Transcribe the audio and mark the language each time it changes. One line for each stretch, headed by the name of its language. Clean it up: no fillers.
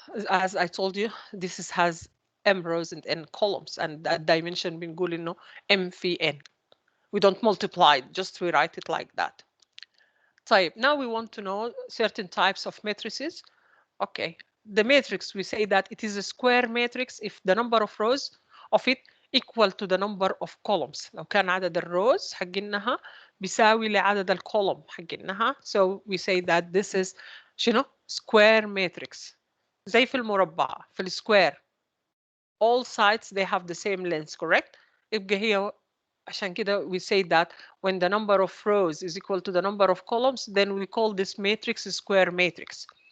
English: As I told you, this has m rows and n columns, and that dimension
Arabic: بنقول انه m في n.
English: We don't multiply it, just we write it like that.
Arabic: طيب,
English: now we want to know certain types of matrices. Okay, the matrix, we say that it is a square matrix if the number of rows of it equal to the number of columns.
Arabic: لو كان عدد الروز حقنها بيساوي لعدد الكولوم حقنها.
English: So we say that this is
Arabic: شنو؟
English: square matrix.
Arabic: زي في المربع في السكوير.
English: All sides they have the same length, correct?
Arabic: يبقى هي عشان كده
English: we say that when the number of rows is equal to the number of columns, then we call this matrix a square matrix.